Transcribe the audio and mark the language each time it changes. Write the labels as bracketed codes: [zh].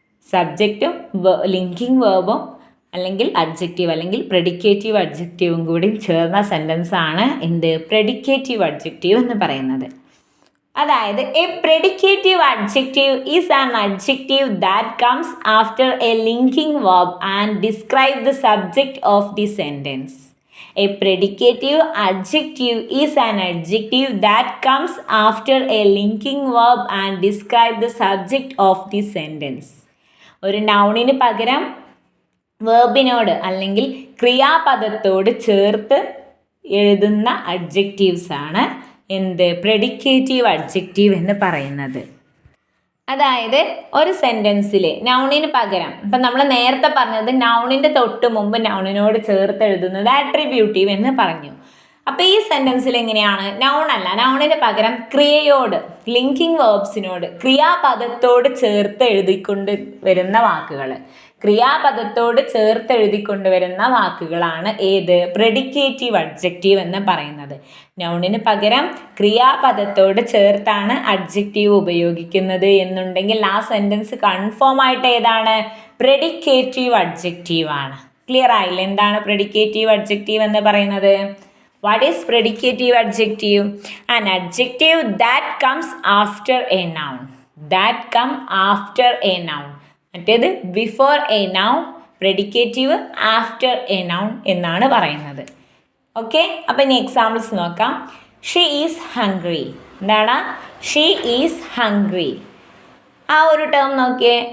[ml] സബ്ജക്റ്റും linking വേർബും അല്ലെങ്കിൽ adjective അല്ലെങ്കിൽ പ്രെഡിക്കേറ്റീവ് അഡ്ജക്റ്റീവും കൂടി ചേർന്ന സെൻറ്റൻസ് ആണ് എന്ത്? [en] predicative adjective [ml] എന്ന് പറയുന്നത്. അതായത് [en] A predicative adjective is an adjective that comes after a linking verb and describe the subject of the sentence. A predicative adjective is an adjective that comes after a linking verb and describe the subject of the sentence. [ml] ഒരു നൗണിന് പകരം വേർബിനോട് അല്ലെങ്കിൽ ക്രിയാപദത്തോട് ചേർത്ത് എഴുതുന്ന adjectives ആണ് എന്ത്? പ്രെഡിക്കേറ്റീവ് adjective എന്ന് പറയുന്നത്. അതായത് ഒരു സെൻറ്റൻസിൽ നൗണിന് പകരം ഇപ്പം നമ്മൾ നേരത്തെ പറഞ്ഞത് നൗണിൻ്റെ തൊട്ട് മുമ്പ് നൗണിനോട് ചേർത്ത് എഴുതുന്നത് ആട്രിബ്യൂട്ടീവ് എന്ന് പറഞ്ഞു. അപ്പോൾ ഈ സെൻറ്റൻസിൽ എങ്ങനെയാണ്? നൗൺ അല്ല, നൗണിന് പകരം ക്രിയയോട് ലിങ്കിങ് വേർബ്സിനോട് ക്രിയാപദത്തോട് ചേർത്ത് എഴുതിക്കൊണ്ട് വരുന്ന വാക്കുകൾ, ക്രിയാപദത്തോട് ചേർത്ത് എഴുതിക്കൊണ്ട് വരുന്ന വാക്കുകളാണ് ഏത്? പ്രെഡിക്കേറ്റീവ് അഡ്ജക്റ്റീവ് എന്ന് പറയുന്നത്. നൗണിന് പകരം ക്രിയാപദത്തോട് ചേർത്താണ് അഡ്ജക്റ്റീവ് ഉപയോഗിക്കുന്നത് എന്നുണ്ടെങ്കിൽ ആ സെൻറ്റൻസ് കൺഫേം ആയിട്ട് ഏതാണ്? പ്രെഡിക്കേറ്റീവ് അഡ്ജക്റ്റീവ് ആണ്. ക്ലിയർ ആയില്ല? എന്താണ് പ്രെഡിക്കേറ്റീവ് അഡ്ജക്റ്റീവ് എന്ന് പറയുന്നത്? [en] What is predicative adjective? An adjective that comes after a noun. That come after a noun. [ml] മറ്റേത് [en] before a noun, [ml] പ്രെഡിക്കേറ്റീവ് [en] after a noun [ml] എന്നാണ് പറയുന്നത്. ഓക്കെ, അപ്പം ഇനി എക്സാമ്പിൾസ് നോക്കാം. [en] She is hungry. [ml] എന്താണ്? [en] She is hungry. [ml] ആ ഒരു ടേം നോക്കിയേ.